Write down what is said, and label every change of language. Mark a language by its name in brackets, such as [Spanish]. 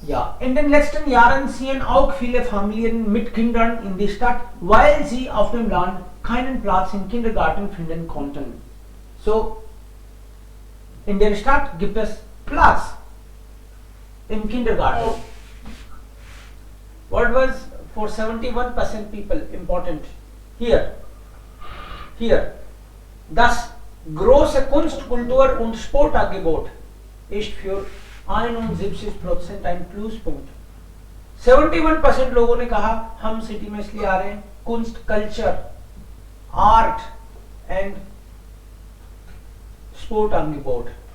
[German] Ja, in den letzten Jahren ziehen auch viele Familien mit Kindern in die Stadt, weil sie auf dem Land keinen Platz im Kindergarten finden konnten. So, in der Stadt gibt es Platz im Kindergarten. [English] What was for 71% people important? [German] Here, das große Kunst, Kultur und Sportangebot ist für 71% ein Pluspunkt. [Hindi] 71% लोगों ने कहा हम city में इसलिए आ रहे हैं, कुंस्ट, culture, art and sport अंगेबोट.